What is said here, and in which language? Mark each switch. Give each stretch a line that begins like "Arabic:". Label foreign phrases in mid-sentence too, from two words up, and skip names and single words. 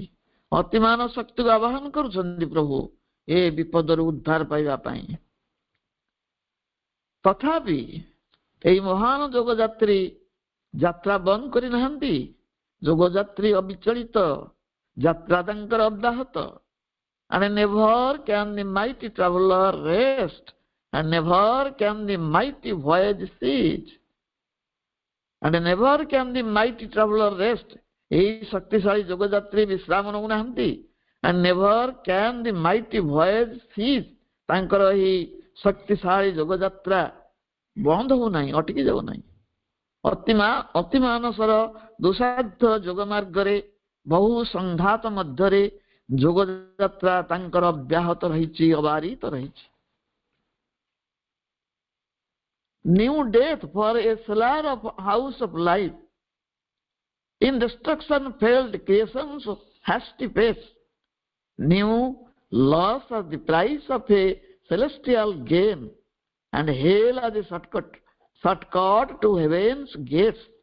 Odia: ଅତିମାନ ଶକ୍ତିକୁ ଆବାହନ କରୁଛନ୍ତି ପ୍ରଭୁ ଏ ବିପଦରୁ ଉଦ୍ଧାର ପାଇବା ପାଇଁ। ତଥାପି ଏହି ମହାନ ଯୋଗଯାତ୍ରୀ ଯାତ୍ରା ବନ୍ଦ କରିନାହାନ୍ତି। ଯୋଗଯାତ୍ରୀ ଅବିଚଳିତ, ଯାତ୍ରା ତାଙ୍କର ଅବ୍ୟାହତ।
English: And never can the mighty traveler rest, and never can the mighty voyage cease. And never can the mighty traveler rest.
Odia: ଏହି ଶକ୍ତିଶାଳୀ ଯୋଗଯାତ୍ରୀ ବିଶ୍ରାମ ନେଉନାହାନ୍ତି।
English: And never can the mighty voyage cease.
Odia: ତାଙ୍କର ଏହି ଶକ୍ତିଶାଳୀ ଯୋଗଯାତ୍ରା ବନ୍ଦ ହେଉନାହିଁ, ଅଟକି ଯାଉନାହିଁ। ଅତିମାନସର ଦୁଃସାଧ୍ୟ ଯୋଗ ମାର୍ଗରେ ବହୁ ସଂଘାତ ମଧ୍ୟରେ ଯୋଗଯାତ୍ରା ତାଙ୍କର ଅବ୍ୟାହତ ରହିଛି, ଅବାରିତ ରହିଛି।
English: New death for a cellar of house of life, in destruction failed creations of hasty pace, new loss of the price of a celestial gain, and hell as a shortcut to heaven's gates.